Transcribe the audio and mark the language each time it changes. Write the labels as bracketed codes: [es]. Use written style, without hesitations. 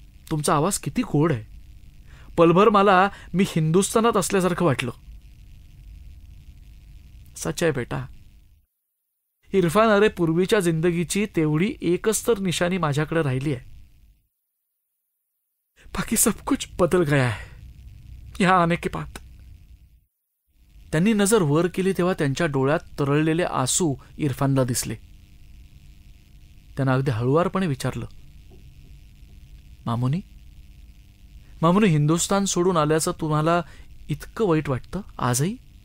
[mr] तुमचा आवाज किती गोड आहे. पलभर मला मी हिंदुस्थानात असल्यासारखं वाटलं. सच आहे बेटा. इरफान, अरे पूर्वीच्या जिंदगीची तेवढी एकच तर निशाणी माझ्याकडे राहिली आहे. [hi] बाकी सब कुछ बदल गया है यहां आने के बाद. [mr] त्यांनी नजर वर केली तेव्हा त्यांच्या डोळ्यात तरळलेले आसू इरफानला दिसले. त्यांना अगदी हळुवारपणे विचारलं, मामुनी, हिंदुस्थान सोडून आल्याचं तुम्हाला इतकं वाईट वाटतं आजही?